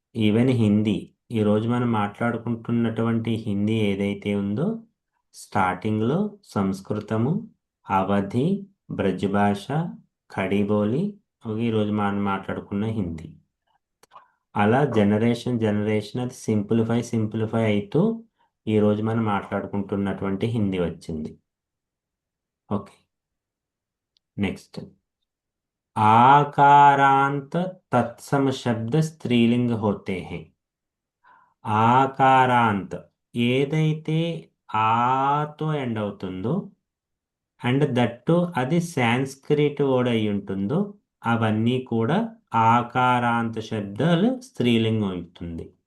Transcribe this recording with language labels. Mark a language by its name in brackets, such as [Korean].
[Telugu] Even Hindi, ఈరోజు మనం మాట్లాడుకుంటున్నటువంటి హిందీ ఏదైతే ఉందో స్టార్టింగ్లో సంస్కృతము, అవధి, బ్రజ్ భాష, ఖడీబోలి, ఈరోజు మనం మాట్లాడుకున్న హిందీ. అలా జనరేషన్ జనరేషన్ అది సింప్లిఫై అవుతూ ఈరోజు మనం మాట్లాడుకుంటున్నటువంటి హిందీ వచ్చింది. [English] Okay, next. [Hindi] आकारांत तत्सम शब्द स्त्रीलिंग होते हैं। [Telugu] ఆకారాంత్ ఏదైతే ఆతో ఎండ్ అవుతుందో అండ్ దట్టు అది సాంస్క్రిట్ వర్డ్ అయి ఉంటుందో అవన్నీ కూడా ఆకారాంత శబ్దాలు స్త్రీలింగం అవుతుంది.